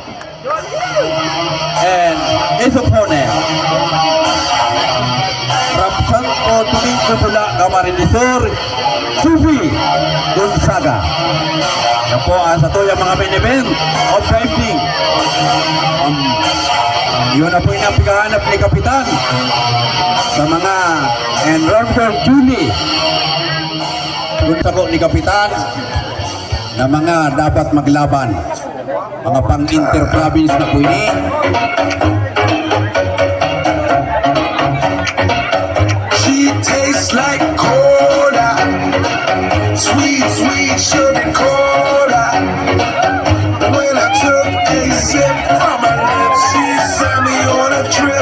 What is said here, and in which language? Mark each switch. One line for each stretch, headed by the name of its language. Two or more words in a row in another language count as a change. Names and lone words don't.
English: and his opponent from Santo Domingo Sula Camarillo Sufi Gonzaga.
Bikol: Yan po ang sa tuyang mga
English: main event of the evening.
Filipino: Yun na po yung napigahanap ni Kapitan sa mga enrollment Julie. Gusto ko ni Kapitan na mga dapat maglaban.
Bikol: Mga pang-inter-province na po ini.
English: She tastes like cola, sweet, sweet sugar cola. When I took a sip from her lips, she sent me on a trip.